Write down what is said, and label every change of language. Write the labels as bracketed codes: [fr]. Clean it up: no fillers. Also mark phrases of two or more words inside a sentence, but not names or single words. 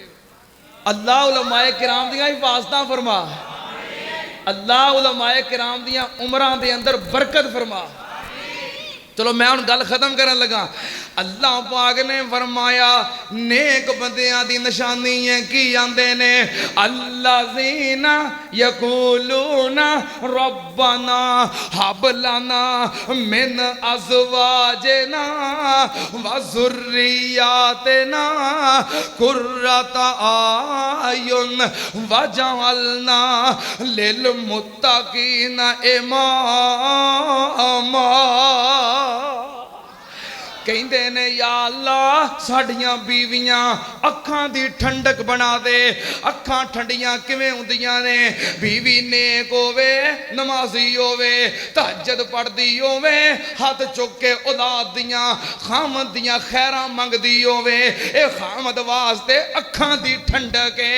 [pa] اللہ علمائے کرام دیاں حفاظتاں فرما، اللہ علمائے کرام دیاں عمراں دے اندر برکت فرما. چلو میں ہن گل ختم کرن لگا. اللہ پاک نے فرمایا نیک بندیاں دی نشانی ہے کی آندے نے, [ar] الذين يقولون ربنا هب لنا من أزواجنا وذرياتنا قرة أعين واجعلنا للمتقين إماما. [pa] کہتے نے یا اللہ ساڈیاں بیویاں اکھاں دی ٹھنڈک بنا دے. اکھاں ٹھنڈیاں کیویں ہندیاں نے، بیوی نیک ہووے، نمازی ہووے، تہجد پڑھدی ہووے، ہتھ چک کے اولاد دیاں خاوند دیاں خیراں منگدی ہووے، اے خاوند واسطے اکھاں دی ٹھنڈک ہے.